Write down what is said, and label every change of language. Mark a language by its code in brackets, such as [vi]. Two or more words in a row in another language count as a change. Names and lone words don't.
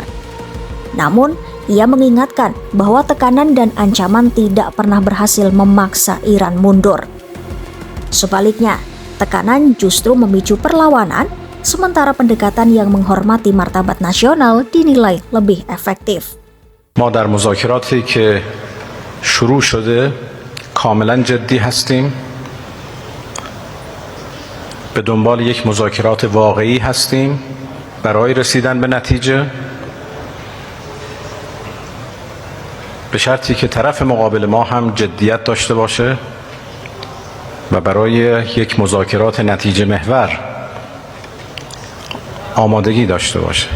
[id] Namun, ia mengingatkan bahwa tekanan dan ancaman tidak pernah berhasil memaksa Iran mundur. Sebaliknya, tekanan justru memicu perlawanan, sementara pendekatan yang menghormati martabat nasional dinilai lebih efektif. [fa] ما در مذاکراتی که شروع شده کاملا جدی هستیم. به دنبال یک مذاکرات واقعی هستیم برای رسیدن به نتیجه. به شرطی که طرف مقابل ما هم جدیت داشته باشه و برای یک مذاکرات نتیجه محور آمادگی داشته باشه.